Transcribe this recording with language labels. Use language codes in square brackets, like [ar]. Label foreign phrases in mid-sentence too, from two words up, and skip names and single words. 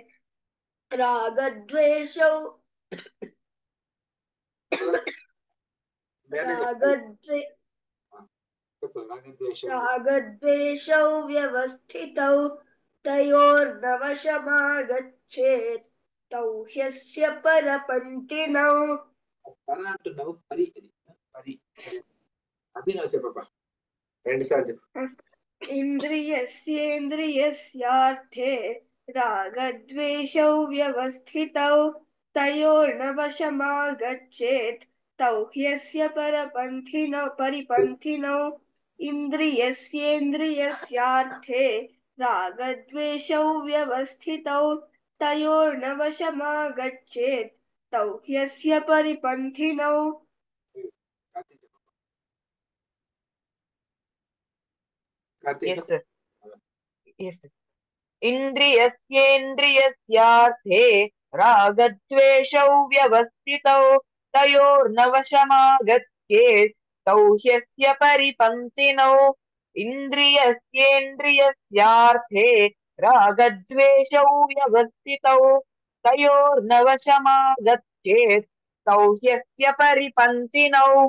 [sa] रागद्वेषौ रागद्वे रागद्वेषौ व्यवस्थितौ तयोर्नवशमागच्छेत् तौह्यस्य परपन्थिनौ [te] పర అంటున్నావు పరి పరి అభినవ్ చెప్పప్ప 2 సార్లు చెప్పు [sa] इन्द्रियस्येन्द्रियस्यार्थे रागद्वेषौ व्यवस्थितौ तयोर्नवशमागच्छेत् तौह्यस्य परिपन्थिनौ इन्द्रियस्येन्द्रियस्यार्थे रागद्वेषौ व्यवस्थितौ तयोर्नवशमागच्छेत् तौह्यस्य परिपन्थिनौ [te] కార్తీక్ [en] Yes, [te] చెప్పు [en] sir. Yes, sir. [sa] इन्द्रियस्येन्द्रियस्यार्थे रागद्वेषौ व्यवस्थितौ तयोर्नवशमागच्छेत् तौ ह्यस्य परिपन्थिनौ इन्द्रियस्येन्द्रियस्यार्थे रागद्वेषौ व्यवस्थितौ तयोर्नवशमागच्छेत् तौ ह्यस्य परिपन्थिनौ